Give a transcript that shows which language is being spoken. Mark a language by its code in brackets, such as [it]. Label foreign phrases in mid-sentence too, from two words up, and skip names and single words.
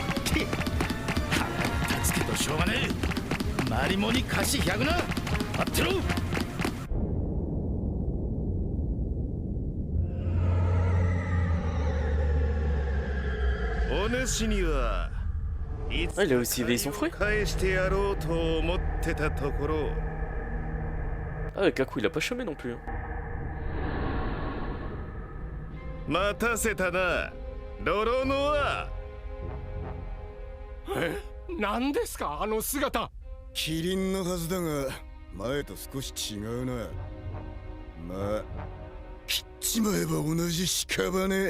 [ja] 腹立つけどしょうがねえ。マリモに貸し100な。待ってろ。お主には [fr] Ah, il a aussi éveillé son fruit. [ja] 返してやろうと思ってたところ。 [fr] Ah, Kaku, il a pas chômé non plus. Hein. [ja] 待たせたな、ロロノア。何ですかあの姿。キリンのはずだが前と少し違うな。まあ切っちまえば同じ屍。